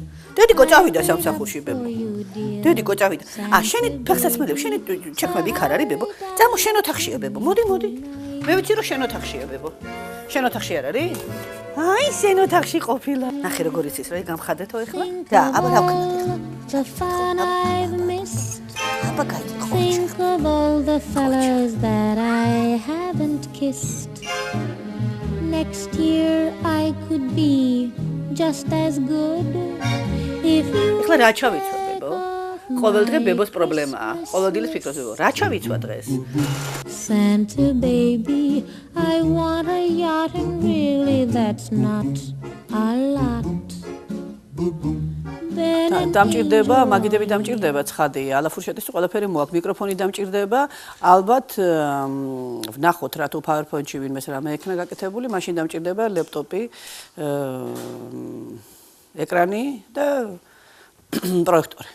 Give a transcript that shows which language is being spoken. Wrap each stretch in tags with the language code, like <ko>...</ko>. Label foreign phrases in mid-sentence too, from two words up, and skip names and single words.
<ka>დედიკო წავიდა სამსახურში ბებო. დედიკო წავიდა. შენი ფეხსაცმელები, შენი ჩექმები იქ არ არის ბებო? წამო შენ ოთახშია ბებო. მოდი. მე ვიცი რომ შენ ოთახშია ბებო. შენ ოთახში არ არის? აი, შენ ოთახში ყოფილა. ნახე როგორ იცის რა გამხადეთო ეხლა? და აბა რა ვქნათ ეხლა?</ka> <en>The fun I've missed. Think of all the fellas that I haven't kissed. Next year I could be just as good if you.</en> <ka>ეხლა რა ჩავიცვა ბებო? ყოველდღე ბებოს პრობლემაა. ყოველდღილის ფიქრობს ბებო. რა ჩავიცვა დღეს?</ka> <en>Santa baby, I want a yacht and really that's not a lot.</en> <ka>დამჭირდება, მაგიდები დამჭირდება, ცხადია. ალაფურშეთის ყველაფერი მოაქვს, მიკროფონი დამჭირდება. ალბათ ვნახოთ რა თუ PowerPoint-ში ვინმეს რამე ექნა გაკეთებული, მაშინ დამჭირდება ლეპტოპი, ეკრანი და პროექტორი.</ka>